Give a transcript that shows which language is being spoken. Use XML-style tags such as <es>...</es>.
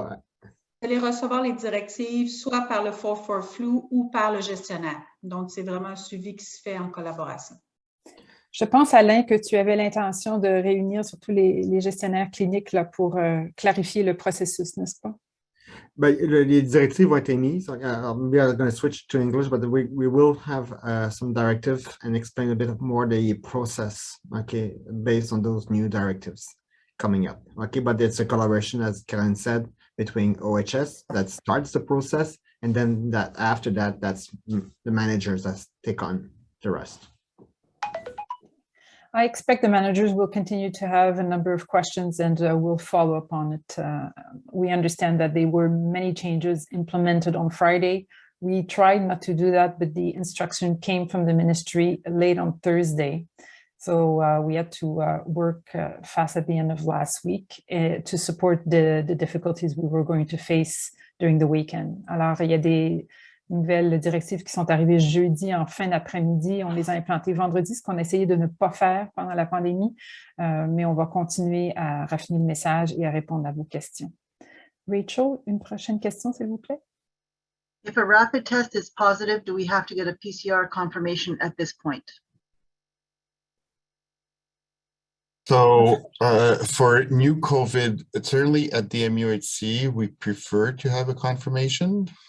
<fr>Vous allez recevoir les directives soit par le 4-4 Flu ou par le gestionnaire. Donc, c'est vraiment un suivi qui se fait en collaboration. Je pense, Alain, que tu avais l'intention de réunir surtout les gestionnaires cliniques là, pour clarifier le processus, n'est-ce pas? ben, les directives ont été mises.</fr> <en>We are going to switch to English, but we will have some directives and explain a bit more the process, okay, based on those new directives coming up. Okay, but it's a collaboration, as Karen said, between OHS that starts the process, and then that after that, that's the managers that take on the rest. I expect the managers will continue to have a number of questions and we'll follow up on it. We understand that there were many changes implemented on Friday. We tried not to do that, but the instruction came from the ministry late on Thursday. So we had to work fast at the end of last week to support the difficulties we were going to face during the weekend.</en> <fr>Alors, il y a des nouvelles directives qui sont arrivées jeudi en fin d'après-midi. On les a implantées vendredi, ce qu'on a essayé de ne pas faire pendant la pandémie, mais on va continuer à raffiner le message et à répondre à vos questions. Rachel, une prochaine question, s'il vous plaît.</fr> <en>If a rapid test is positive, do we have to get a PCR confirmation at this point? So for new COVID, certainly at the MUHC, we prefer to have a confirmation.</en>